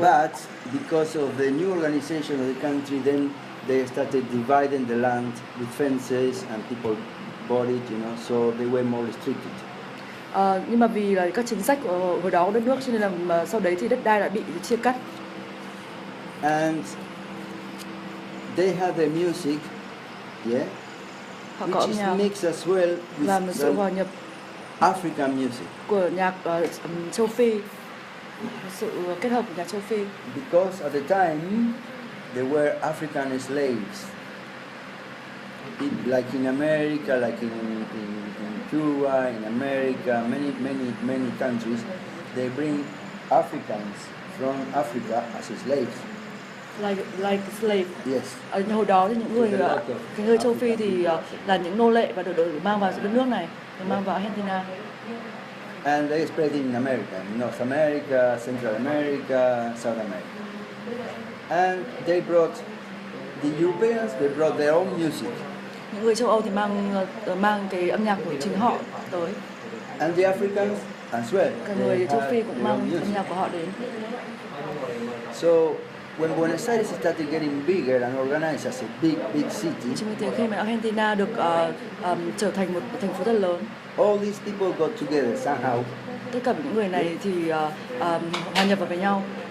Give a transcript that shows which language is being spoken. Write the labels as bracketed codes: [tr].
[en] But because of the new organization of the country, then they started dividing the land with fences and people bought it, so they were more restricted. [vi] Nhưng mà vì là các chính sách hồi đó của đất nước cho nên là sau đấy thì đất đai đã bị chia cắt. [en] And they had their music, which is mixed as well [vi] và một sự hòa nhập [en] African music [vi] của nhạc châu Phi, sự kết hợp của nhạc châu Phi. [en] Because at the time there were African slaves, like in America, like in Cuba, in America, many countries, they bring Africans from Africa as slaves. Like slave. Yes. [vi] Hồi đó thì những người châu Phi thì là những nô lệ và được mang vào đất nước này, được mang vào Argentina. [en] And they spread in America, North America, Central America, South America. And they brought the Europeans. They brought their own music. [vi] Những người châu Âu thì mang cái âm nhạc của chính họ tới. [en] And the Africans as well. [vi] Cả người châu Phi cũng mang âm nhạc của họ đến. [en] So when Buenos Aires started getting bigger and organized as a big city, [vi] chính vì thế khi mà Argentina được trở thành một thành phố rất lớn, [en] all these people got together somehow. [vi] Tất cả những người này thì hòa nhập vào với nhau.